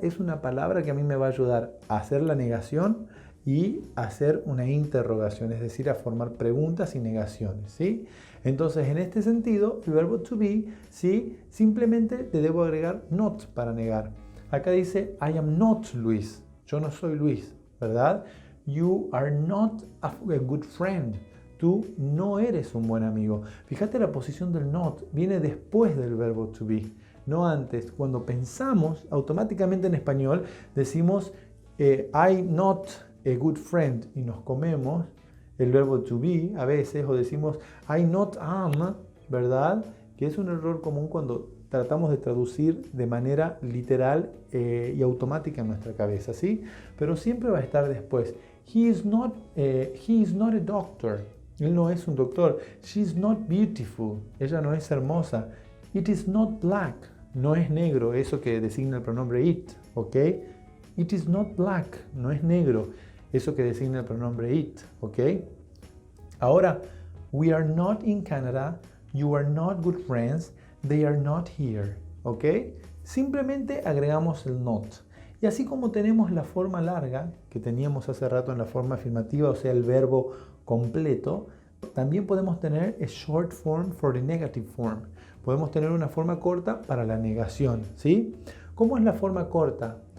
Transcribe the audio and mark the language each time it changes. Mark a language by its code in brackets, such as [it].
[es] Es una palabra que a mí me va a ayudar a hacer la negación y hacer una interrogación, es decir, a formar preguntas y negaciones, ¿sí? Entonces, en este sentido, el verbo to be, ¿sí?, simplemente le debo agregar not para negar. Acá dice, [en] I am not Luis. [es] Yo no soy Luis, ¿verdad? [en] You are not a good friend. [es] Tú no eres un buen amigo. Fíjate la posición del not, viene después del verbo to be, no antes. Cuando pensamos, automáticamente en español decimos, [en] I'm not a good friend, [es] y nos comemos el verbo to be a veces, o decimos [en] I not am, [es] ¿verdad? Que es un error común cuando tratamos de traducir de manera literal y automática en nuestra cabeza, ¿sí? Pero siempre va a estar después. [en] He is not a doctor. [es] Él no es un doctor. [en] She is not beautiful. [es] Ella no es hermosa. [en] It is not black. [es] No es negro, eso que designa el pronombre it, ¿ok? [en] It is not black. [es] No es negro, eso que designa el pronombre it, ¿ok? [en] Ahora, we are not in Canada. You are not good friends. They are not here, ¿ok? [es] Simplemente agregamos el not. Y así como tenemos la forma larga que teníamos hace rato en la forma afirmativa, o sea, el verbo completo, también podemos tener [en] a short form for the negative form. [es] Podemos tener una forma corta para la negación, ¿sí? ¿Cómo es la forma corta?